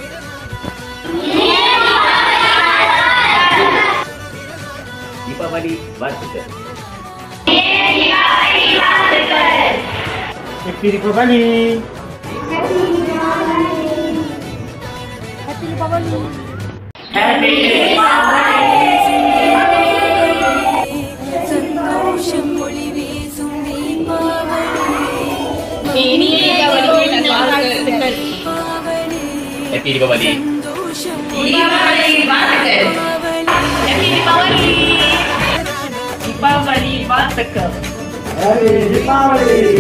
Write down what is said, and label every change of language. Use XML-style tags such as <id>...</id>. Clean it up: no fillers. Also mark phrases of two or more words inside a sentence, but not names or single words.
<ms>Deepawali bertukar.</ms> <en>Happy Deepawali. Happy Deepawali. Happy</en> <ta>சந்தோஷம் ஒளி வீசும் தீபாவளி</ta> <ms>Ini Deepawali dan வாழ்த்துக்கள்.</ms> <en>Happy Deepawali.</en> <ta>Deepawali வாழ்த்துக்கள். Happy Deepawali. Deepawali வாழ்த்துக்கள்.</ta> <en>Happy Deepawali.</en>